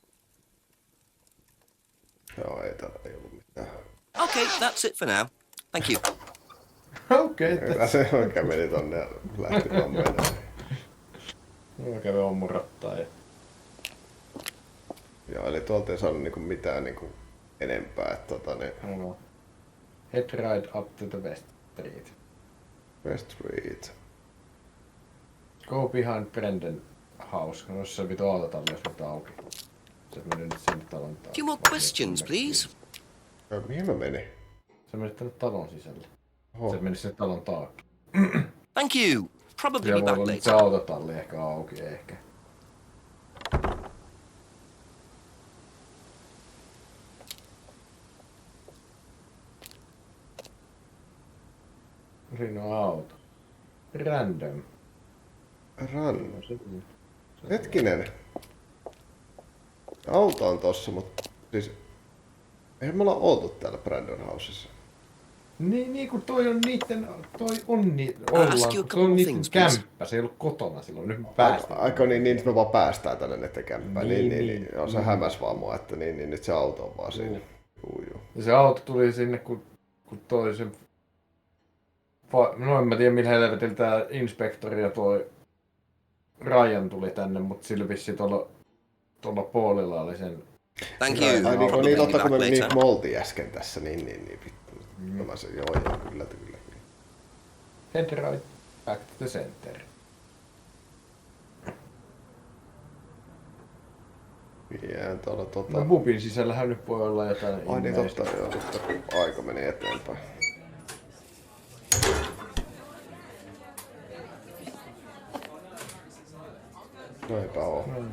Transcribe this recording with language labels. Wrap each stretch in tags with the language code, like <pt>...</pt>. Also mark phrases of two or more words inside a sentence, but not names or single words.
<fi>Joo, ei ollut mitään.</fi> <en>Okay, that's it for now. Thank you.</en> <fi>Okei. Kyllä se oikein meni tonne ja lähti vaan menemään. Mä kävin ommurottaa ja... Joo, eli tuolta ei saanut niinku mitään niinku enempää, että No.</fi> <en>Head right up to the West Street. West Street. Go behind Brendan house.</en> <fi>No se vitu autotalli, jos nyt auki. Se meni nyt sinne talon taakse.</fi> <en>Few more questions, please.</en> <fi>Mihin mä menin? Se meni tänne talon sisälle. Oho. Se meni sinne talon taakse.</fi> <en>Thank you. Probably be back</en> <fi>Se</fi> <en>later.</en> <fi>autotalli ehkä auki, ehkä. Siinä on auto. Random. Hetkinen. Auto on tossa, mutta siis... Eihän me olla oltu täällä Brandon Housessa. Niin kun toi on niitten... Toi on</fi> <en>you a couple</en> <fi>on niitten</fi> <en>things, please.</en> <fi>kämppä. Se ei ollut kotona silloin. Nyt me päästään. Aika niin me vaan päästään tänne niitten kämppään. Niin. Joo, se hämäs vaan mua, että niin nyt se auto on vaan siinä. Juu. Ja se auto tuli sinne, kun toi se... No en mä tiedä millä helvetillä tää inspektori ja toi Ryan tuli tänne, mut sillä vissi tuolla Paulilla oli sen...</fi> <en>Thank you.</en> <fi>Ai niin totta kun me niin oltiin äsken tässä, niin vittu. Mä se, joo, kyllä.</fi> <en>Head right back to the center.</en> <fi>Jään tuolla No pubin sisällähän nyt voi olla jotain... Ai niin totta, joo, nyt aika meni eteenpäin. No eipä oo.</fi>